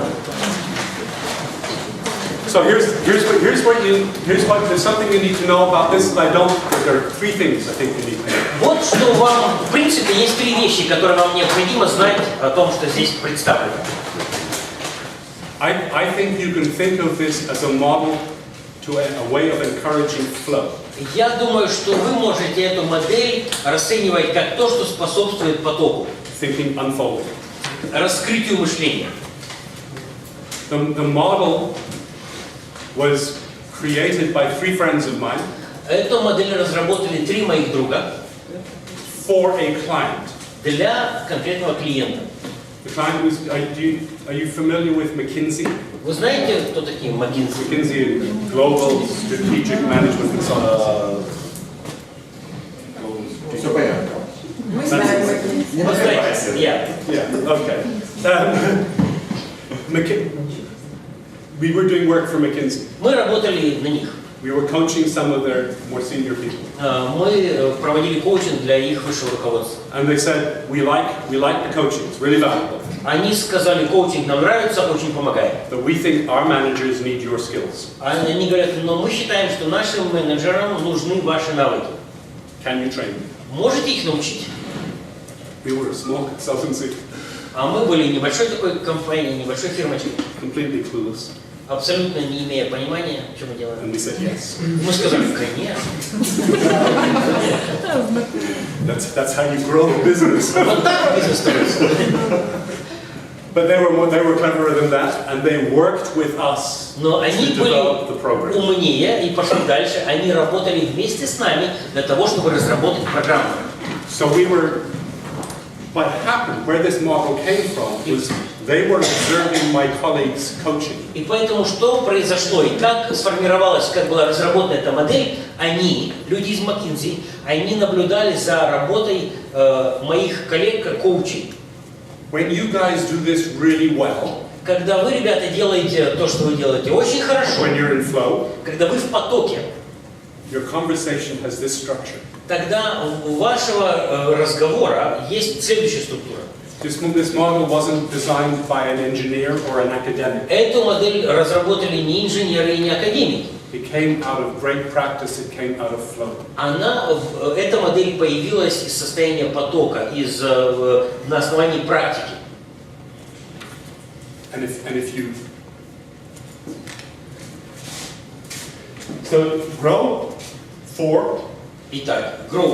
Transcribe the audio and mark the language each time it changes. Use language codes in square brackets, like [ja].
[en] So here's what there's something you need to know about this. I don't. There are three things I think you need to know. [ru] Вот что вам, в принципе, есть три вещи, которые вам необходимо знать о том, что здесь представлено. [en] I think you can think of this as a model to a way of encouraging flow. [ru] Я думаю, что вы можете эту модель расценивать как то, что способствует потоку. [en] Thinking unfolding. [ru] Раскрытию мышления. [en] The model was created by three friends of mine. [ru] Эту модель разработали три моих друга. [en] For a client. [ru] Для конкретного клиента. [en] The client was. Are you familiar with McKinsey? [ru] Вы знаете, кто такие McKinsey? [en] McKinsey, Global Strategic Management Consultants. [ru] Все понятно. Мы знаем McKinsey. [en] Yeah. Okay. We were doing work for McKinsey. [ru] Мы работали на них. [en] We were coaching some of their more senior people. [ru] Мы проводили коучинг для их высшего руководства. [en] And they said, we like the coaching. It's really valuable. [ru] Они сказали, коучинг нам нравится, очень помогает. [en] But we think our managers need your skills. [ru] Они говорят, но мы считаем, что нашим менеджерам нужны ваши навыки. [en] Can you train them? [ru] Можете их научить? [en] We were a small consultancy. [ru] А мы были небольшой такой компанией, небольшой фирмочкой. [en] Completely clueless. [ru] Абсолютно не имея понимания, что мы делаем. [en] And we said yes. [ru] Мы сказали, конечно. [en] That's how you grow a business. [ru] Вот так бизнес строится. [en] But they were cleverer than that, and they worked with us [ru] Но они [en] to [ru] были [en] develop the program. [ru] умнее и пошли дальше. Они работали вместе с нами для того, чтобы разработать программу. [en] So what happened, where this model came from, was they were observing my colleagues' coaching. [ru] И поэтому что произошло и как сформировалась, как была разработана эта модель, они, люди из McKinsey, они наблюдали за работой моих коллег как коучей. [en] When you guys do this really well, [ru] когда вы, ребята, делаете то, что вы делаете очень хорошо, [en] when you're in flow, [ru] когда вы в потоке, [en] your conversation has this structure. [ru] Тогда у вашего разговора есть следующая структура. [en] This model wasn't designed by an engineer or an academic. [ru] Эту модель разработали не инженеры и не академики. [en] It came out of great practice, it came out of flow. [ru] Эта модель появилась из состояния потока, на основании практики. [en] And if you so grow 4. [ru] Итак, grow